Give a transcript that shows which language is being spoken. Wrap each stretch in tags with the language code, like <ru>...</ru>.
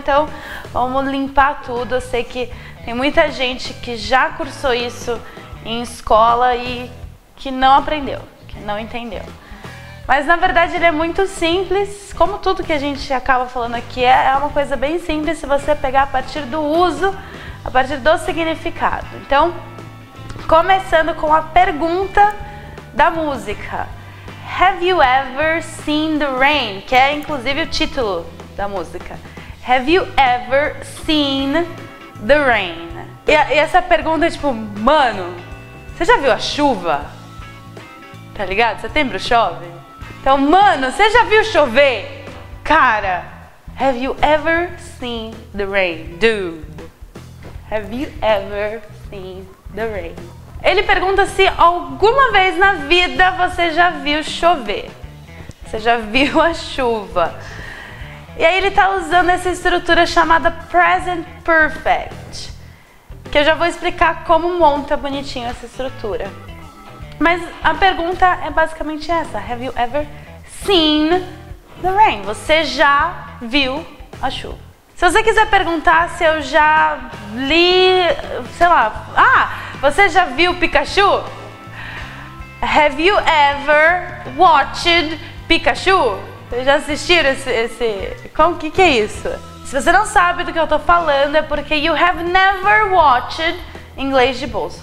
<pt>Então vamos limpar tudo. Eu sei que tem muita gente que já cursou isso em escola e que não aprendeu, que não entendeu. Mas na verdade ele é muito simples, como tudo que a gente acaba falando aqui é uma coisa bem simples se você pegar a partir do uso, a partir do significado. Então, começando com a pergunta da música.</pt> <en>Have you ever seen the rain?</en> <pt>Que é inclusive o título da música.</pt> <en>Have you ever seen the rain?</en> <pt>E essa pergunta é tipo, mano, você já viu a chuva? Tá ligado? Setembro chove? Então, mano, você já viu chover? Cara,</pt> <en>have you ever seen the rain? Dude, have you ever seen the rain?</en> <pt>Ele pergunta se alguma vez na vida você já viu chover. Você já viu a chuva. E aí ele tá usando essa estrutura chamada Present Perfect, que eu já vou explicar como monta bonitinho essa estrutura. Mas a pergunta é basicamente essa.</pt> <en>Have you ever seen the rain?</en> <pt>Você já viu a chuva? Se você quiser perguntar se eu já li, sei lá, você já viu Pikachu?</pt> <en>Have you ever watched Pikachu?</en> <pt>Vocês já assistiram como que é isso? Se você não sabe do que eu tô falando, é porque</pt> <en>you have never watched</en> <pt>inglês de bolso.</pt>